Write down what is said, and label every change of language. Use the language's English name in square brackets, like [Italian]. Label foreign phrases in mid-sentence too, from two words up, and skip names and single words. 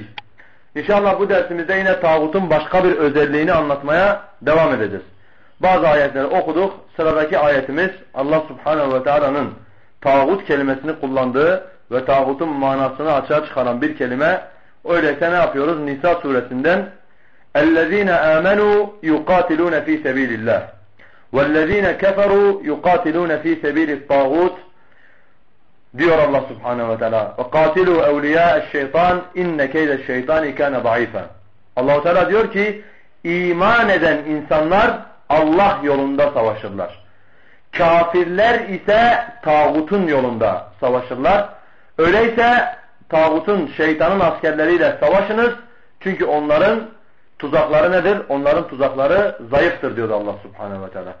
[Turkish] İnşallah bu dersimizde yine tağutun başka bir özelliğini anlatmaya devam edeceğiz. Bazı ayetleri okuduk. Sıradaki ayetimiz Allah Subhanahu ve Teala'nın tağut kelimesini kullandığı ve tağutun manasını açığa çıkaran bir kelime. Öyleyse ne yapıyoruz? Nisa suresinden [Arabic] اَلَّذ۪ينَ آمَنُوا يُقَاتِلُونَ ف۪ي سَب۪يلِ اللّٰهِ وَالَّذ۪ينَ كَفَرُوا يُقَاتِلُونَ ف۪ي سَب۪يلِ الطَّاغُوتِ [Turkish] diyor Allah Subhanahu ve Teala. [Arabic] وَقَاتِلُوا اَوْلِيَاءَ الشَّيْطَانِ اِنَّ كَيْدَ الشَّيْطَانِ كَانَ ضَعِيفًا [Turkish] Allah-u Teala diyor ki iman eden insanlar Allah yolunda savaşırlar. Kafirler ise tağutun yolunda savaşırlar. Öyleyse tağutun, şeytanın askerleriyle savaşınız. Çünkü onların tuzakları nedir? Onların tuzakları zayıftır diyor Allah Subhanahu ve Teala.